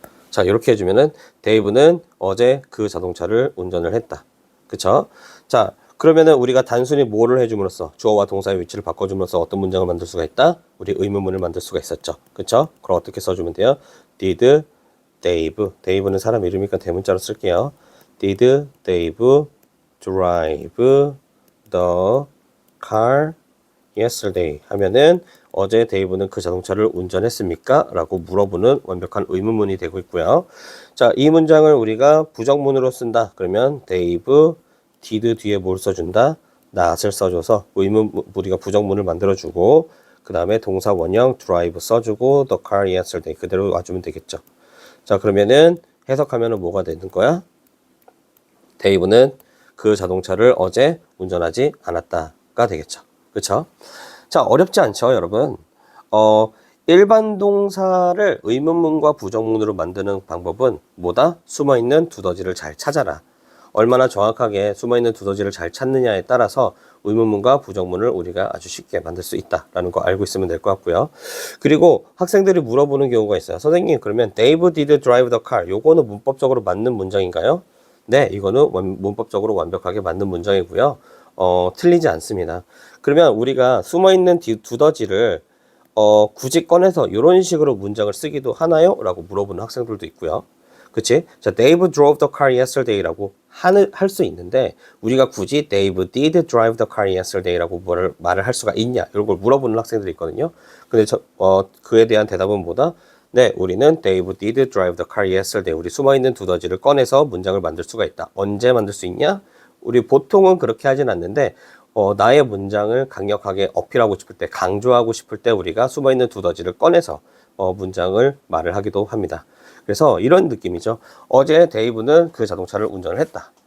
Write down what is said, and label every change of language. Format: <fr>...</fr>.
<ko>자, 이렇게 해주면은 Dave는 어제 그 자동차를 운전을 했다. 그쵸? 자, 그러면은 우리가 단순히 뭐를 해줌으로써, 주어와 동사의 위치를 바꿔줌으로써 어떤 문장을 만들 수가 있다? 우리 의문문을 만들 수가 있었죠. 그쵸? 그럼 어떻게 써주면 돼요?</ko> <en>Did Dave.</en> <ko>Dave는 사람 이름이니까 대문자로 쓸게요.</ko> <en>Did Dave drive the car yesterday?</en> <ko>하면은 어제 데이브는 그 자동차를 운전했습니까? 라고 물어보는 완벽한 의문문이 되고 있고요. 자, 이 문장을 우리가 부정문으로 쓴다. 그러면 데이브 did 뒤에 뭘 써준다? not을 써줘서 우리가 부정문을 만들어주고, 그 다음에 동사 원형 drive 써주고</ko> <en>the car yesterday</en> <ko>그대로 와주면 되겠죠. 자, 그러면은 해석하면은 뭐가 되는 거야? 데이브는 그 자동차를 어제 운전하지 않았다가 되겠죠. 그쵸? 자, 어렵지 않죠, 여러분? 일반 동사를 의문문과 부정문으로 만드는 방법은 뭐다? 숨어있는 두더지를 잘 찾아라. 얼마나 정확하게 숨어있는 두더지를 잘 찾느냐에 따라서 의문문과 부정문을 우리가 아주 쉽게 만들 수 있다라는 거 알고 있으면 될 것 같고요. 그리고 학생들이 물어보는 경우가 있어요. 선생님, 그러면</ko> <en>Dave did drive the car.</en> <ko>요거는 문법적으로 맞는 문장인가요? 네, 이거는 문법적으로 완벽하게 맞는 문장이고요. 틀리지 않습니다. 그러면 우리가 숨어있는 두더지를 굳이 꺼내서 이런 식으로 문장을 쓰기도 하나요? 라고 물어보는 학생들도 있고요. 그치? 자,</ko> <en>Dave drove the car yesterday</en> <ko>라고 할 수 있는데, 우리가 굳이</ko> <en>Dave did drive the car yesterday</en> <ko>라고 말을 할 수가 있냐? 이런 걸 물어보는 학생들이 있거든요. 근데 그에 대한 대답은 뭐다? 네, 우리는</ko> <en>Dave did drive the car yesterday.</en> <ko>우리 숨어있는 두더지를 꺼내서 문장을 만들 수가 있다. 언제 만들 수 있냐? 우리 보통은 그렇게 하진 않는데 나의 문장을 강력하게 어필하고 싶을 때, 강조하고 싶을 때 우리가 숨어있는 두더지를 꺼내서 문장을 말을 하기도 합니다. 그래서 이런 느낌이죠. 어제 데이브는 그 자동차를 운전을 했다.</ko>